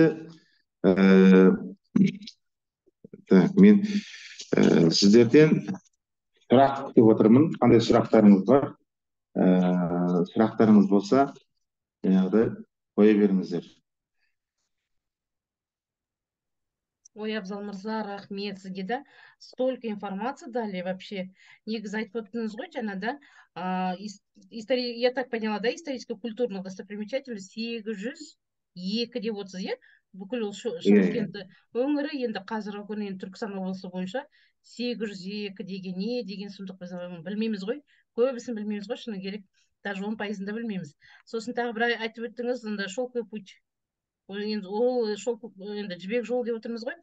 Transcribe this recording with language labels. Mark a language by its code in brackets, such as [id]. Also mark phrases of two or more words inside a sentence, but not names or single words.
[kk] Енді Так, мен сіздерден сұрақ күтіп отырмын. Қандай сұрақтарыңыз бар? Сұрақтарыңыз болса, жаңағыдай қоя беріңіздер. Ой, Абзал Мырза, рахмет сізге да. [ru] Столько информации дали вообще. [kk] Негізі айтып өттіңіз ғой жаңа да. [ru] Я так поняла, да, историческо-культурных достопримечательностей 802 [kk] деп отырсыз, иә? Бүкіл Иә, иә. Шымкент өңірі енді қазіргі күні енді Түркістан облысы бойынша 802 деген не деген сұмдық біз білмейміз ғой. Көбісін білмейміз ғой, шыны керек. Даже 10%-ын да білмейміз. Сосын тағы бір айтып өттіңіз, [ru] шелковый путь. [kk] Ол енді жібек жолы деп отырмыз ғой.